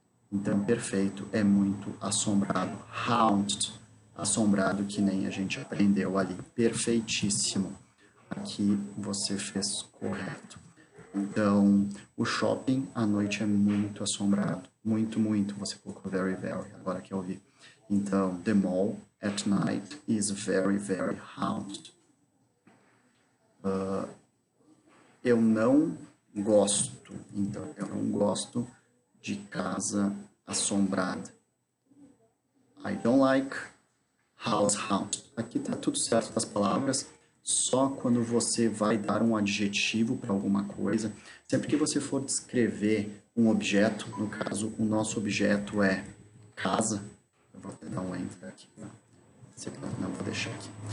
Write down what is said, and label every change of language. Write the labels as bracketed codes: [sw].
[pt] Então, perfeito, é muito assombrado. Haunted, assombrado, que nem a gente aprendeu ali. Perfeitíssimo. Aqui você fez correto. Então, o shopping à noite é muito assombrado. Muito, muito. Você colocou [en] very, very. [pt] Agora que eu vi. [en] Então, the mall at night is very, very haunted. [pt] Eu não gosto. Então, eu não gosto de casa assombrada. [en] I don't like house haunted. [pt] Aqui tá tudo certo das palavras. Só quando você vai dar um adjetivo para alguma coisa, sempre que você for descrever um objeto, no caso, o nosso objeto é casa. Eu vou dar um enter aqui. Não, vou deixar aqui.